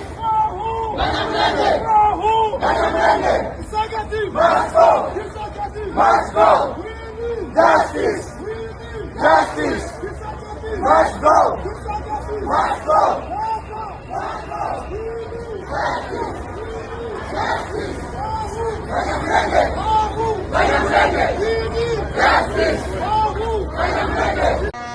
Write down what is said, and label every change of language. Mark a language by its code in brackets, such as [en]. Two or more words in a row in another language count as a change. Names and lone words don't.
[en] Banyamulenge. Banyamulenge. Executive must go. Executive must go. We need justice. We need justice. Executive must go. Executive must go. We need justice. Justice. Banyamulenge. Banyamulenge. We need justice. Banyamulenge.